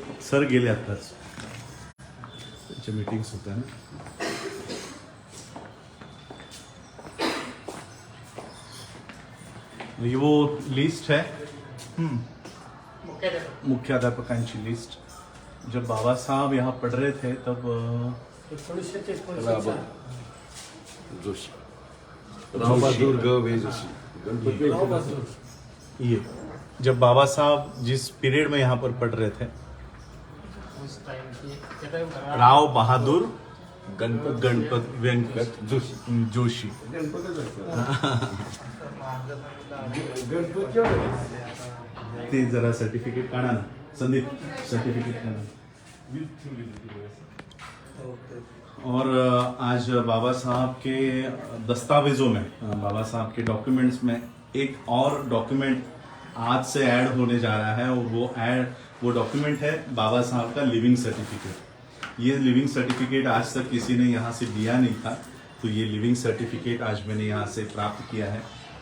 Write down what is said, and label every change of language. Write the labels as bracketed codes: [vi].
[mr] Sir गेले आताच, त्यांच्या मीटिंग्स होत्या ना। [hi] ये वो लिस्ट है मुख्याध्यापकांची लिस्ट। जब बाबा साहब यहाँ पढ़ रहे थे तब 1943 जोशी, रावबहादूर ग वे जोशी, गणपती ये जब बाबा साहब जिस पीरियड में यहाँ पर पढ़ रहे थे, उस टाइम की राव बहादुर गणपत वेंकट जोशी। [mr] ते जरा सर्टिफिकेट काढा ना संदीप, सर्टिफिकेट काढा। [hi] और आज बाबा साहब के दस्तावेजों में, बाबा साहब के डॉक्यूमेंट्स में एक और डॉक्यूमेंट आज से ऐड होने जा रहा है और वो डॉक्यूमेंट है बाबा साहब का लिविंग सर्टिफिकेट। ये लिविंग सर्टिफिकेट आज तक किसी ने यहाँ से दिया नहीं था, तो ये लिविंग सर्टिफिकेट आज मैंने यहाँ से प्राप्त किया है।